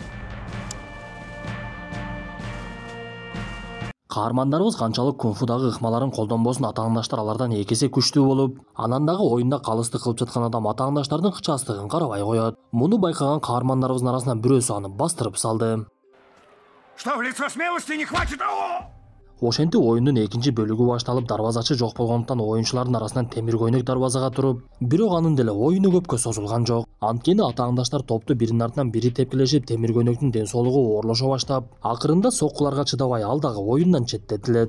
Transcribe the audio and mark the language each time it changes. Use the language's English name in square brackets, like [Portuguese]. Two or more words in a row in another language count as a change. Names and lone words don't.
[Kyrgyz] Каармандарыбыз канчалык кунфудагы ыкмаларын колдонбосун, атааңдаштар алардан экесе күчтүү болуп, анан дагы оюнда калыстык кылып жаткан адам атааңдаштардын кычаастыгын карабай коет. Муну байкаган каармандарыбыздын арасынан бирөөсү аны бастырып салды. [Russian] Что в лицо смелости не хватит? [Kyrgyz] Ошентип оюндун экинчи бөлүгү башталып, дарбазачы жок болгондуктан оюнчулардын арасынан темир көйнөк дарбазага туруп, бирок анын деле оюну көпкө созулган жок. Анткени атааңдаштар топту биринин артынан бири тепкилешип, темир көйнөктүн ден соолугу оорлошо баштап, акырында соккуларга чыдабай ал дагы оюндан четтетилет.